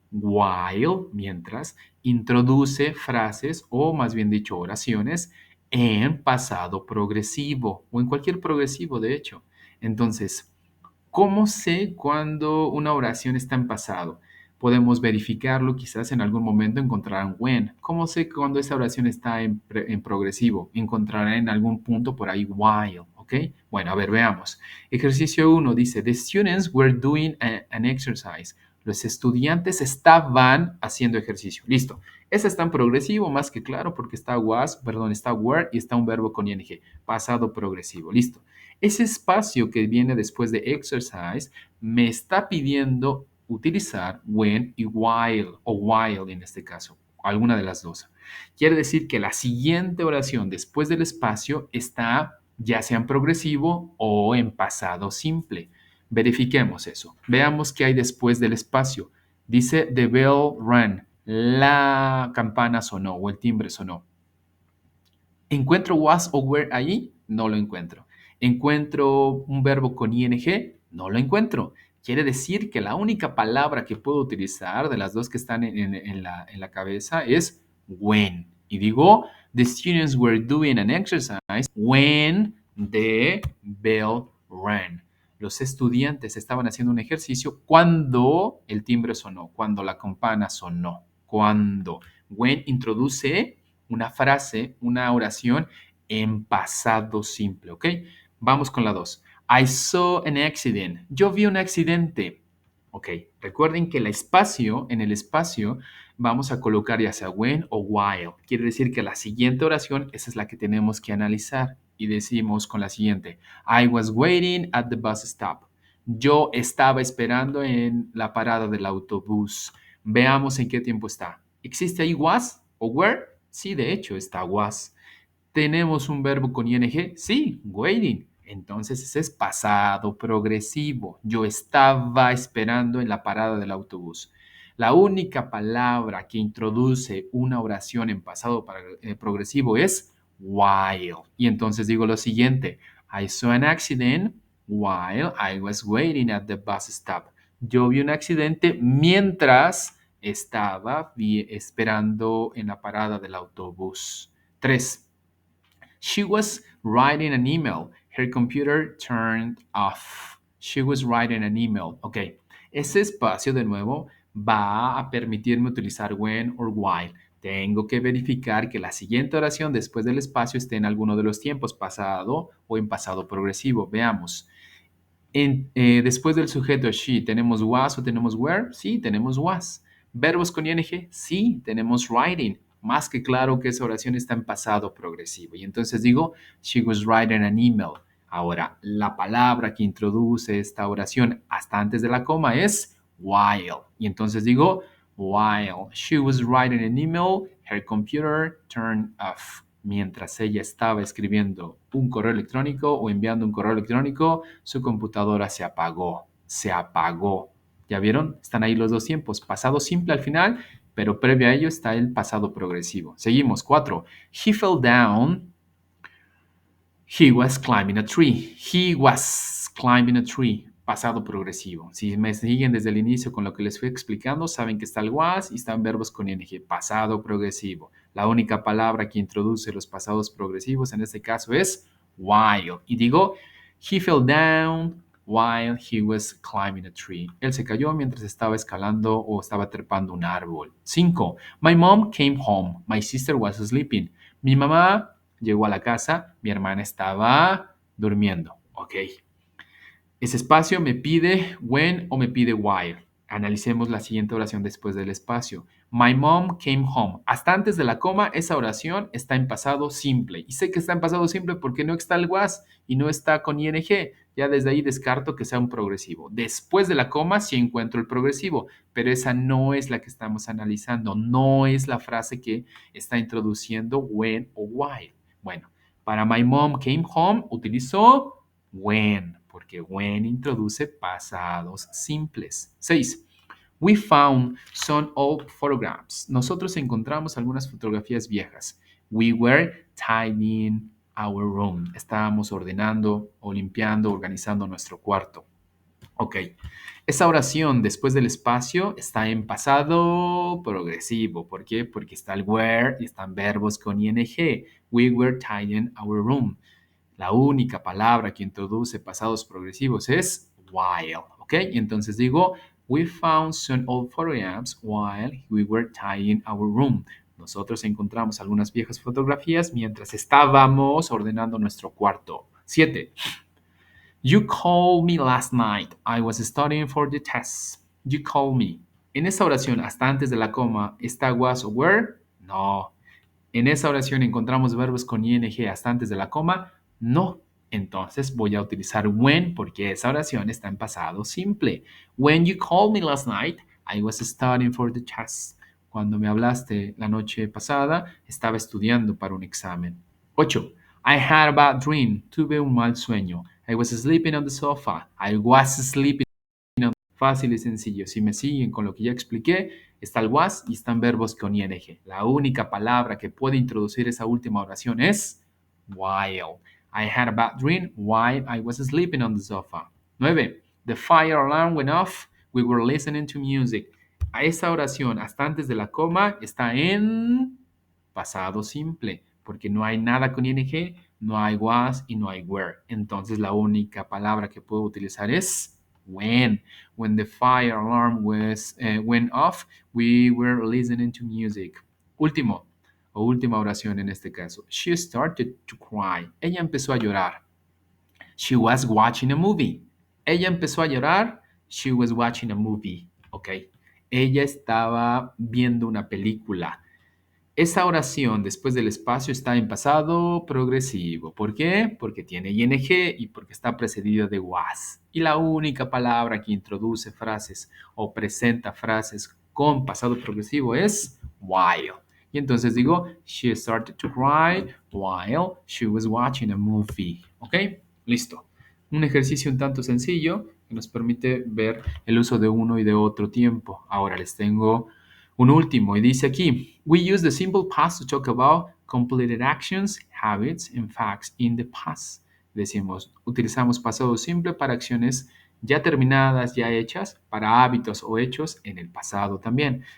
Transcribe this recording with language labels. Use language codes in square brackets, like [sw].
[es] While, mientras, introduce frases o más bien dicho oraciones en pasado progresivo o en cualquier progresivo, de hecho. Entonces, ¿cómo sé cuando una oración está en pasado? Podemos verificarlo, quizás en algún momento encontrarán when. ¿Cómo sé cuando esa oración está en progresivo? Encontrarán en algún punto por ahí while, ¿ok? Bueno, a ver, veamos. Ejercicio 1 dice, [en] the students were doing an exercise. [es] Los estudiantes estaban haciendo ejercicio. Listo. Ese está en progresivo, más que claro, porque está está were y está un verbo con ing. Pasado progresivo. Listo. Ese espacio que viene después de exercise me está pidiendo utilizar when y while, o while en este caso, alguna de las dos. Quiere decir que la siguiente oración después del espacio está ya sea en progresivo o en pasado simple. Verifiquemos eso. Veamos qué hay después del espacio. Dice [en] the bell rang. [es] La campana sonó o el timbre sonó. ¿Encuentro was o were ahí? No lo encuentro. ¿Encuentro un verbo con ing? No lo encuentro. Quiere decir que la única palabra que puedo utilizar de las dos que están en la cabeza es when. Y digo, [en] the students were doing an exercise when the bell rang. [es] Los estudiantes estaban haciendo un ejercicio cuando el timbre sonó, cuando la campana sonó. Cuando. When introduce una frase, una oración en pasado simple, ¿ok? Vamos con la 2. [en] I saw an accident. [es] Yo vi un accidente. Ok, recuerden que en el espacio vamos a colocar ya sea when o while. Quiere decir que la siguiente oración, esa es la que tenemos que analizar. Y decimos con la siguiente, [en] I was waiting at the bus stop. [es] Yo estaba esperando en la parada del autobús. Veamos en qué tiempo está. ¿Existe ahí was o were? Sí, de hecho, está was. ¿Tenemos un verbo con ing? Sí, waiting. Entonces ese es pasado progresivo. Yo estaba esperando en la parada del autobús. La única palabra que introduce una oración en pasado progresivo es while. Y entonces digo lo siguiente. [en] I saw an accident while I was waiting at the bus stop. [es] Yo vi un accidente mientras estaba esperando en la parada del autobús. 3. [en] She was writing an email. Her computer turned off. She was writing an email. Ok. [es] Ese espacio de nuevo va a permitirme utilizar when or while. Tengo que verificar que la siguiente oración después del espacio esté en alguno de los tiempos, pasado o en pasado progresivo. Veamos. Después del sujeto she, ¿tenemos was o tenemos were? Sí, tenemos was. ¿Verbos con ing? Sí, tenemos writing. Más que claro que esa oración está en pasado progresivo. Y entonces digo, [en] she was writing an email. [es] Ahora, la palabra que introduce esta oración hasta antes de la coma es while. Y entonces digo, [en] while she was writing an email, her computer turned off. [es] Mientras ella estaba escribiendo un correo electrónico o enviando un correo electrónico, su computadora se apagó. Se apagó. ¿Ya vieron? Están ahí los dos tiempos. Pasado simple al final, pero previo a ello está el pasado progresivo. Seguimos. [en] 4. He fell down. He was climbing a tree. He was climbing a tree. [es] Pasado progresivo. Si me siguen desde el inicio con lo que les fui explicando, saben que está el was y están verbos con ing. Pasado progresivo. La única palabra que introduce los pasados progresivos en este caso es while. Y digo, [en] he fell down while he was climbing a tree. [es] Él se cayó mientras estaba escalando o estaba trepando un árbol. 5. [en] My mom came home. My sister was sleeping. [es] Mi mamá llegó a la casa, mi hermana estaba durmiendo. Ok. Ese espacio me pide when o me pide while. Analicemos la siguiente oración después del espacio. [en] My mom came home. [es] Hasta antes de la coma, esa oración está en pasado simple. Y sé que está en pasado simple porque no está el was y no está con ing. Ya desde ahí descarto que sea un progresivo. Después de la coma sí encuentro el progresivo, pero esa no es la que estamos analizando. No es la frase que está introduciendo when o while. Bueno, para [en] my mom came home [es] utilizo when, porque when introduce pasados simples. 6. [en] We found some old photographs. [es] Nosotros encontramos algunas fotografías viejas. [en] We were tidying our room. [es] Estábamos ordenando o limpiando, organizando nuestro cuarto. Ok. Esa oración después del espacio está en pasado progresivo. ¿Por qué? Porque está el were y están verbos con ing. [en] We were tidying our room. [es] La única palabra que introduce pasados progresivos es while, ¿ok? Y entonces digo, [en] we found some old photographs while we were tidying our room. [es] Nosotros encontramos algunas viejas fotografías mientras estábamos ordenando nuestro cuarto. 7. [en] You called me last night. I was studying for the test. You called me. [es] En esta oración, hasta antes de la coma, ¿está was o were? No. En esa oración encontramos verbos con ing hasta antes de la coma. No. Entonces voy a utilizar when porque esa oración está en pasado simple. [en] When you called me last night, I was studying for the test. [es] Cuando me hablaste la noche pasada, estaba estudiando para un examen. [en] 8. I had a bad dream. [es] Tuve un mal sueño. [en] I was sleeping on the sofa. I was sleeping. [es] Fácil y sencillo. Si me siguen con lo que ya expliqué, está el was y están verbos con ing. La única palabra que puede introducir esa última oración es while. [en] I had a bad dream while I was sleeping on the sofa. 9. The fire alarm went off. We were listening to music. [es] A esa oración, hasta antes de la coma, está en pasado simple, porque no hay nada con ing, no hay was y no hay were. Entonces la única palabra que puedo utilizar es when. [en] When the fire alarm went off, we were listening to music. [es] Último o última oración en este caso. [en] She started to cry. [es] Ella empezó a llorar. [en] She was watching a movie. [es] Ella empezó a llorar. [en] She was watching a movie. Ok. [es] Ella estaba viendo una película. Esa oración después del espacio está en pasado progresivo. ¿Por qué? Porque tiene ing y porque está precedido de was. Y la única palabra que introduce frases o presenta frases con pasado progresivo es while. Y entonces digo, [en] she started to cry while she was watching a movie. [es] ¿Ok? Listo. Un ejercicio un tanto sencillo que nos permite ver el uso de uno y de otro tiempo. Ahora les tengo un último, y dice aquí, [en] we use the simple past to talk about completed actions, habits, and facts in the past. [es] Decimos, utilizamos pasado simple para acciones ya terminadas, ya hechas, para hábitos o hechos en el pasado también.